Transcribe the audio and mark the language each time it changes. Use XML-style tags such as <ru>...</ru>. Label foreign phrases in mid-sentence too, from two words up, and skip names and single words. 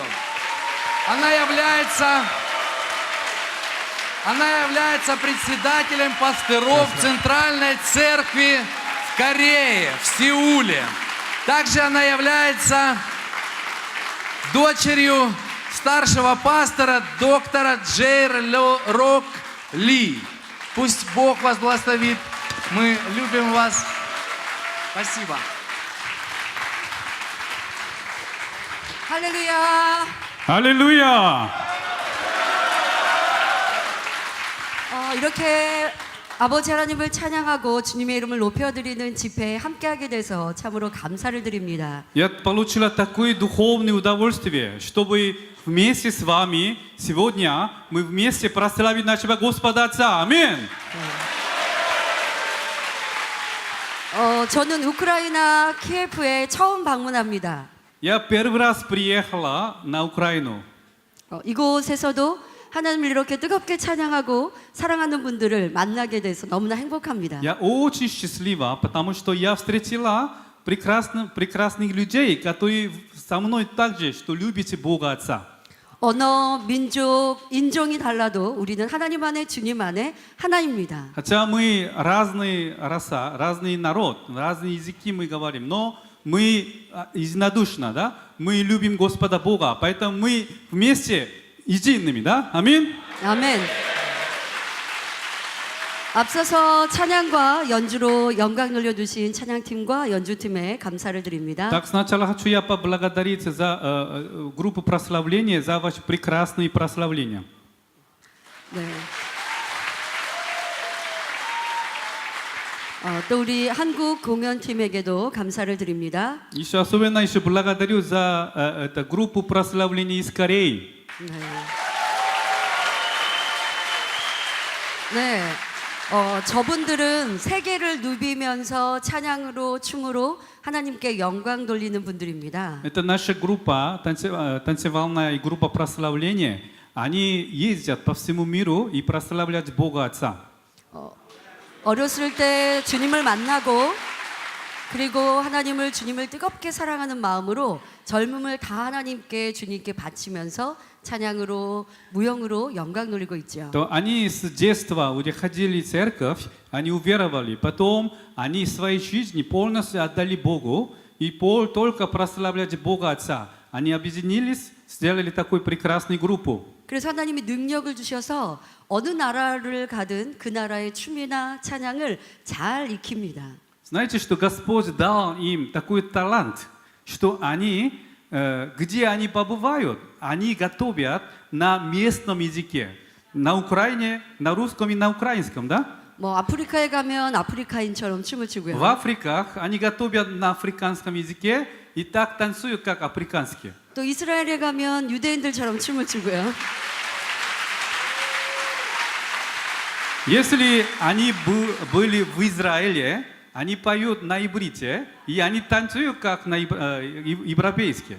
<ru>Она является председателем пастыров Центральной церкви в Корее, в Сеуле. Также она является дочерью старшего пастора доктора Джейр Рок Ли. Пусть Бог вас благословит. Мы любим вас. Спасибо.</ru> <ko>할렐루야. 할렐루야! 이렇게 아버지 하나님을 찬양하고 주님의 이름을 높여드리는 집회에 함께하게 돼서 참으로 감사를 드립니다.</ko> <ru>Я получила такое духовное удовольствие, чтобы вместе с вами сегодня мы вместе прославим нашего Господа Отца. Аминь!</ru> <ko>저는 우크라이나 키예프에 처음 방문합니다.</ko> <ru>Я первый раз приехала на Украину.</ru> <ko>이곳에서도 하나님을 이렇게 뜨겁게 찬양하고 사랑하는 분들을 만나게 돼서 너무나 행복합니다.</ko> <ru>Я очень счастлива, потому что я встретила прекрасных людей, которые со мной также, что любите Бога Отца.</ru> <ko>언어, 민족, 인종이 달라도 우리는 하나님 안에 주님 안에 하나입니다.</ko> <ru>Хотя мы разные раса, разный народ, разные языки мы говорим, но мы единодушно, да? Мы любим Господа Бога, поэтому мы вместе едиными, да? Аминь.</ru> <ko>아멘.</ko> <ru>앞서서 찬양과 연주로 영광 돌려주신 찬양팀과 연주팀에 감사를 드립니다. Так, сначала хочу я поблагодарить за группу прославления, за ваши прекрасные прославления.</ru> <ko>네. 또 우리 한국 공연팀에게도 감사를 드립니다.</ko> <ru>Еще особенно еще благодарю за эту группу прославления из Кореи.</ru> <ko>네. 네. 저분들은 세계를 누비면서 찬양으로 춤으로 하나님께 영광 돌리는 분들입니다.</ko> <ru>Это наша группа, танцевальная группа прославления. Они ездят по всему миру и прославляют Бога Отца.</ru> <ko>어렸을 때 주님을 만나고 그리고 하나님을 주님을 뜨겁게 사랑하는 마음으로 젊음을 다 하나님께 주님께 바치면서 찬양으로 무용으로 영광 돌리고 있죠.</ko> <ru>То они с детства уже ходили в церковь, они уверовали, потом они своей жизни полностью отдали Богу и только прославляли Бога Отца. Они объединились, сделали такую прекрасную группу.</ru> <ko>그래서 하나님이 능력을 주셔서 어느 나라를 가든 그 나라의 춤이나 찬양을 잘 익힙니다.</ko> <ru>Знаете, что Господь дал им такой талант, что они, где они побывают, они готовят на местном языке. На Украине, на русском и на украинском, да?</ru> <ko>뭐 아프리카에 가면 아프리카인처럼 춤을 추고요.</ko> <ru>В Африках они готовят на африканском языке и так танцуют, как африканские.</ru> <ko>또 이스라엘에 가면 유대인들처럼 춤을 추고요.</ko> <ru>Если они были в Израиле, они поют на иврите, и они танцуют, как на европейские.</ru>